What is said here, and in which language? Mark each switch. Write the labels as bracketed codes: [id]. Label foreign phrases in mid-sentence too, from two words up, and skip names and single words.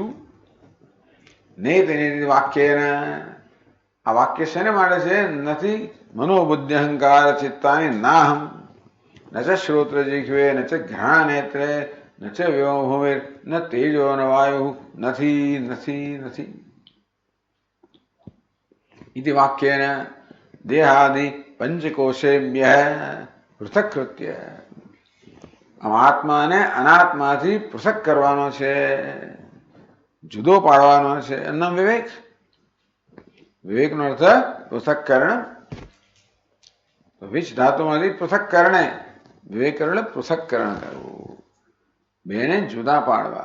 [sa] नेति नेति वाक्येन. [gu] આ વાક્ય શેને માટે છે? [sa] नथी मनोबुद्धि अहंकार चित्तानी नाहम न च श्रोत्र जीह्वे न च घ्राण नेत्रे न च व्योमभूमि न तेजो न वायु. [gu] નથી નથી નથી. [sa] इति वाक्येन देहादि पंचकोशेभ्यः पृथक्कृत्य. [gu] આમ આત્માને અનાત્માથી પૃથક કરવાનો છે, જુદો પાડવાનો છે. એનું વિવેક. વિવેકનો અર્થ પૃથક્કરણ. વિચ ધાતુમાંથી પૃથક્કરણે. વિવેક એટલે પૃથક્કરણ કરવું, બેને જુદા પાડવા.